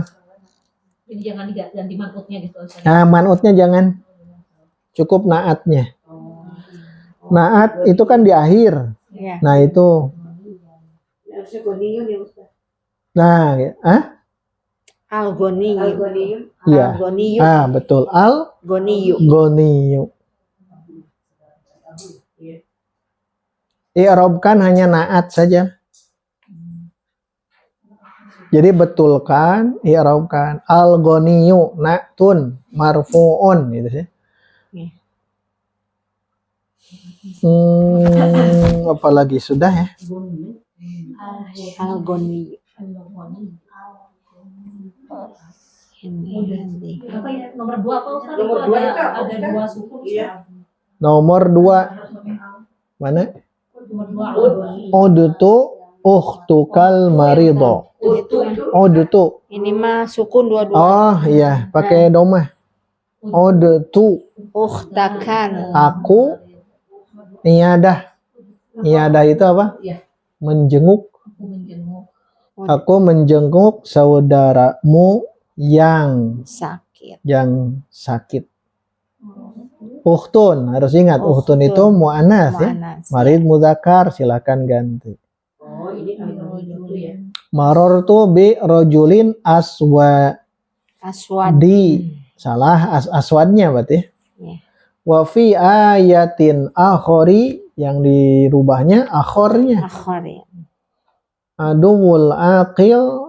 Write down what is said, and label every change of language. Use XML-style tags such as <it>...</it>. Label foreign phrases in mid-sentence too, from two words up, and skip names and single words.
<id>Jadi jangan diganti manutnya gitu. Nah, manutnya jangan. Cukup naatnya. Naat itu kan di akhir. Nah, itu Nah, ya. Al-Ghaniyu. Iya. Al-Ghaniyu. Betul. Ghaniyu. Al-Ghaniyu. I'rabkan hanya naat saja. Jadi betulkan, i'rabkan.</id> <ar>الغنيُّ نعتٌ مرفوعٌ</ar> <id>gitu sih. Apalagi sudah ya. Al-Ghaniyu. Apa ya? Nomor 2 apa Ustaz? Nomor 2 itu ada 2 suku. Nomor 2. Mana?</id> <ar>عُدتُ أختَكَ المريضَ.</ar> <id>Udutu. Ini mah sukun dua-dua. Oh iya, pakai domah. Udutu. Ukhtakan. Aku iadah. Iadah itu apa? Menjenguk. Aku menjenguk saudaramu yang sakit. Ukhtun, harus ingat ukhtun itu mu'anas ya. Marid mudzakkar, silakan ganti.</id> <ar>مررتُ بِ رجلٍ أسودَ.</ar> <id>Salah aswadnya berarti.</id> <ar>و في آيةٍ أخرى,</ar> <id>yang dirubahnya akhornya.</id> <ar>عدوُّ العاقلِ.</ar>